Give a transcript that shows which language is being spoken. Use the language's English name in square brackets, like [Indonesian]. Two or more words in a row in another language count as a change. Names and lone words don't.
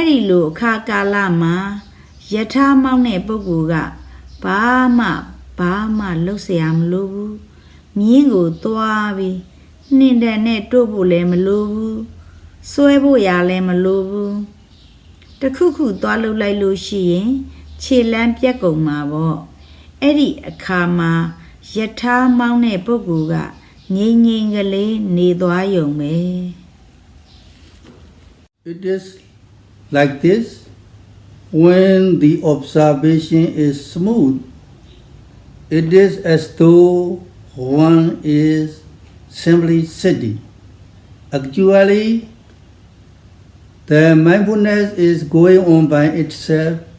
[Burmese] ဒီလိုအခါကာလမှာယထာမောင်းတဲ့ပုဂ္ဂိုလ်ကဘာမှလှုပ်เสียမလိုဘူးမြင်းကိုသွားပြီးနှင်တယ်နဲ့တို့ဖို့လည်းမလိုဘူးစွဲဖို့ရလည်းမလိုဘူးတခုခုသွားလှုပ်လိုက်လို့ရှိရင်ခြေလမ်းပြက်ကုန်မှာပေါ့အဲ့ဒီအခါမှာယထာမောင်းတဲ့ပုဂ္ဂိုလ်ကငြိမ်ငြိမ်ကလေးနေသွားယုံပဲ [English] It is like this when the observation is smooth. It is as though one is simply sitting. Actually, the mindfulness is going on by itself.